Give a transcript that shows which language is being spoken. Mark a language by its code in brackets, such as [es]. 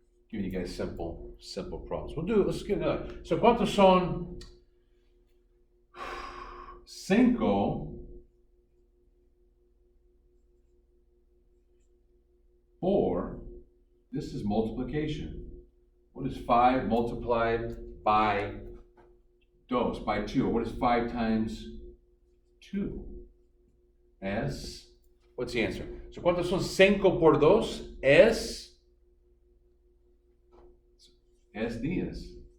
[en] Giving you guys simple problems. Let's get another. [es] So, ¿cuántos son 5 4? [en] This is multiplication. What is 5 multiplied by dos, by 2? What is 5 times 2? Es, what's the answer? [es] So, ¿cuántos son 5 por 2? Es 10.